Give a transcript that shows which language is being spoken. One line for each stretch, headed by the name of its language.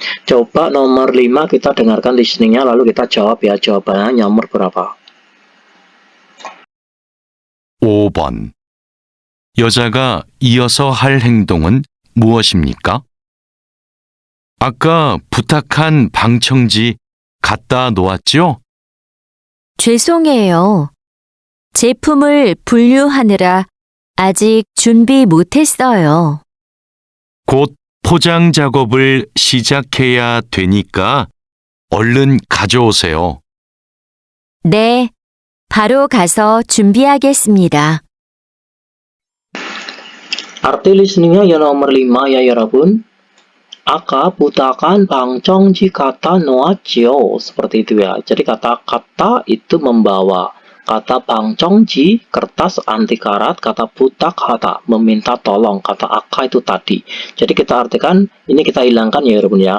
Indonesian: Coba nomor 5 kita dengarkan listeningnya lalu kita jawab ya. Jawabannya nomor berapa?
Korean: 5번. 여자가 이어서 할 행동은 무엇입니까? 아까 부탁한 방청지 갖다 놓았죠? 죄송해요. 제품을 분류하느라 아직 준비 못했어요. 곧 포장 작업을 시작해야 되니까 얼른 가져오세요. 네, 바로 가서 준비하겠습니다.
Indonesian: Arti listeningnya yang nomor 5 ya 여러분.
Korean: 아까 부탁한 방청지 갖다 놓았죠.
Indonesian: Seperti itu ya. Jadi kata-kata itu membawa. Kata 방청지, kertas anti karat. Kata butak, meminta tolong. Kata aka itu tadi. Jadi kita artikan, ini kita hilangkan ya 여러분 ya.